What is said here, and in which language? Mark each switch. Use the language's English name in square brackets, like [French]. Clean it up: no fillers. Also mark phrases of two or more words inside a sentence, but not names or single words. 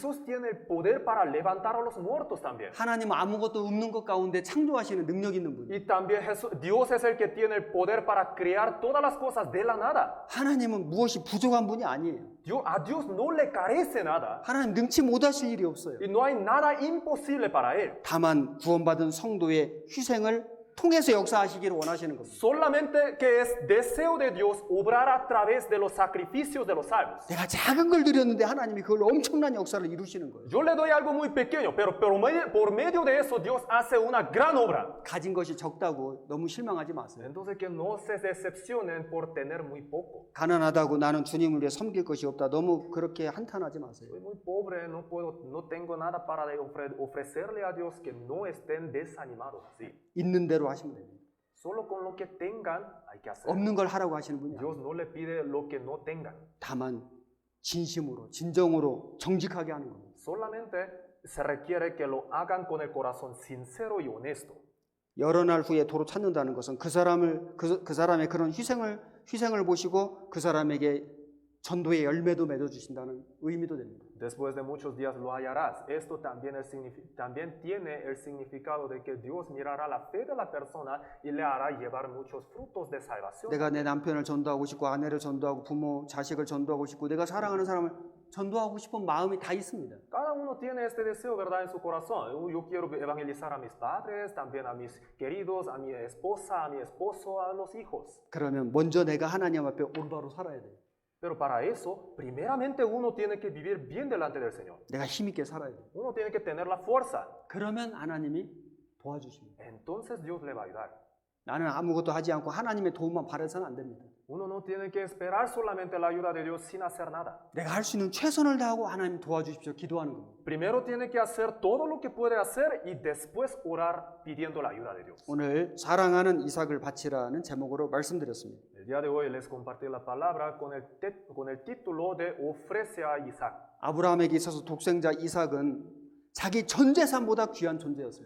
[Spanish] Jesús tiene el poder para levantar a los muertos también. [Korean] 하나님은 아무것도 없는 것 가운데 창조하시는 능력이 있는 분이에요. [Spanish] Y también Dios es el que tiene el poder para crear todas las cosas de la nada. [Korean] 하나님은 무엇이 부족한 분이 아니에요. [Spanish] A Dios no le carece nada. [Korean] 하나님 능치 못하실 일이 없어요. [Spanish] Y no hay nada imposible para Él. [Korean] 다만 구원받은 성도의 희생을 통해서 역사하시기를 원하시는 겁니다. [Spanish] Solamente que es deseo de Dios obrar a través de los sacrificios de los salvos. [Korean] 내가 작은 걸 드렸는데 하나님이 그걸 엄청난 역사를 이루시는 거예요. [Spanish] Yo le doy algo muy pequeño, pero por medio de eso Dios hace una gran obra. [Korean] 가진 것이 적다고 너무 실망하지 마세요. [Spanish] Entonces que no se decepcionen por tener muy poco. [Korean] 가난하다고 나는 주님을 위해 섬길 것이 없다. 너무 그렇게 한탄하지 마세요. [Spanish] Soy muy pobre, no tengo nada para ofrecerle a Dios, que no estén desanimados así. [Korean] 있는 대로 하시면 됩니다. [Spanish] Solo con lo que tengan hay que hacer. [Korean] 없는 걸 하라고 하시는 분이 아니에요. [Spanish] Dios no le pide lo que no tengan. [Korean] 다만 진심으로, 진정으로, 정직하게 하는 겁니다. [Spanish] Solamente se requiere que lo hagan con el corazón sincero y honesto. [Korean] 여러 날 후에 도로 찾는다는 것은 그 사람의 그런 희생을 보시고 그 사람에게 전도의 열매도 맺어주신다는 의미도 됩니다. [Spanish] Después de muchos días lo hallarás. Esto también, también tiene el significado de que Dios mirará la fe de la persona y le hará llevar muchos frutos de salvación. [Korean] 내가 내 남편을 전도하고 싶고 아내를 전도하고 부모, 자식을 전도하고 싶고 내가 사랑하는 사람을 전도하고 싶은 마음이 다 있습니다. [Spanish] Cada uno tiene este deseo, ¿verdad?, en su corazón. Yo quiero evangelizar a mis padres, también a mis queridos, a mi esposa, a mi esposo, a los hijos. [Korean] 그러면 먼저 내가 하나님 앞에 올바로 살아야 돼요. [Spanish] Pero para eso, primeramente uno tiene que vivir bien delante del Señor. [Korean] 내가 힘있게 살아야 돼요. [Spanish] Uno tiene que tener la fuerza. [Korean] 그러면 하나님이 도와주십니다. [Spanish] Entonces Dios le va a ayudar. [Korean] 나는 아무것도 하지 않고 하나님의 도움만 바라서는 안 됩니다. [Spanish] Uno no tiene que esperar solamente la ayuda de Dios sin hacer nada. [Korean] 내가 할 수 있는 최선을 다하고 하나님 도와주십시오. 기도하는 겁니다. [Spanish] Primero tiene que hacer todo lo que puede hacer y después orar pidiendo la ayuda de Dios. [Korean] 오늘 사랑하는 이삭을 바치라는 제목으로 말씀드렸습니다. [Spanish] El día de hoy les compartí la palabra con el título de Ofrece a Isaac. [Korean] 아브라함에게 있어서 독생자 이삭은 자기 전 재산보다 귀한 존재였습니다.